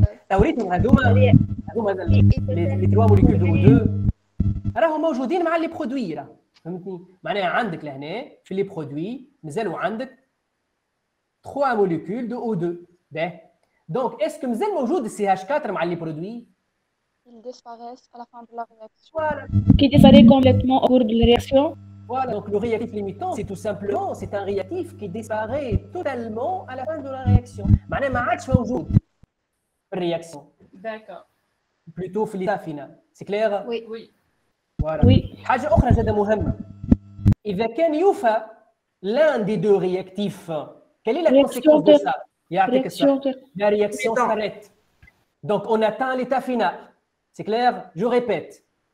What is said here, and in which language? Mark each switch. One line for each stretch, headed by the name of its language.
Arabic: توريتهم هذوما
French: les 3 molécules de O2
Arabic: راهم موجودين مع لي برودوي راه فهمتني؟ معناها عندك لهنا في لي برودوي مازالوا عندك 3 molécules de O2.
French: Donc, est-ce que
Arabic: مازال موجود
French: CH4 مع les produits? Ils disparaissent à la fin de la réaction. Voilà. Qui disparaît complètement au cours de la réaction. Voilà. Donc, le réactif limitant, c'est tout simplement, c'est un réactif qui disparaît totalement à la fin de la réaction.
Arabic: معناها ما عادش موجود في الرياكسيون.
French: D'accord. Plutôt في l'état final. C'est clair? Oui. Voilà. Oui.
Arabic: حاجة أخرى جدا مهمة. إذا كان يوفى
French: l'un des deux réactifs, quelle est la conséquence de ça? La réaction s'arrête. Donc, on atteint l'état final. C'est clair? Je répète.